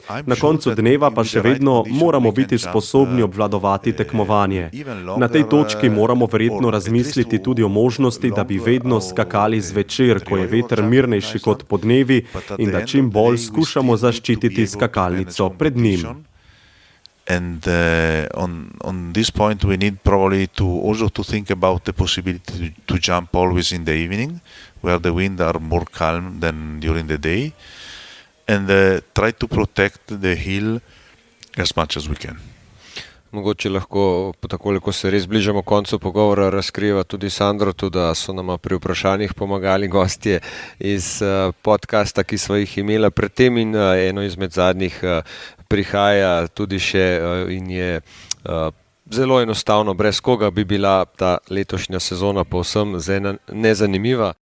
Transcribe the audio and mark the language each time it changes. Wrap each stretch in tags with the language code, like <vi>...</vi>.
<sl>Na koncu dneva pa še vedno moramo biti sposobni obvladovati tekmovanje. Na tej točki moramo verjetno razmisliti tudi o možnosti, da bi vedno skakali zvečer, ko je veter mirnejši kot podnevi in da čim bolj skušamo zaščititi skakalnico pred njim.</sl> <en>And on this point we need probably also to think about the possibility to jump always in the evening, where the wind are more calm than during the day. And try to protect the hill as much as we can.</en> <sl>Mogoče lahko, takole, ko se res bližamo koncu pogovora, razkriva tudi Sandro, tudi da so nama pri vprašanjih pomagali gostje iz podcasta, ki smo jih imela predtem in eno izmed zadnjih prihaja tudi še in je zelo enostavno, brez koga bi bila ta letošnja sezona povsem nezanimiva.</sl>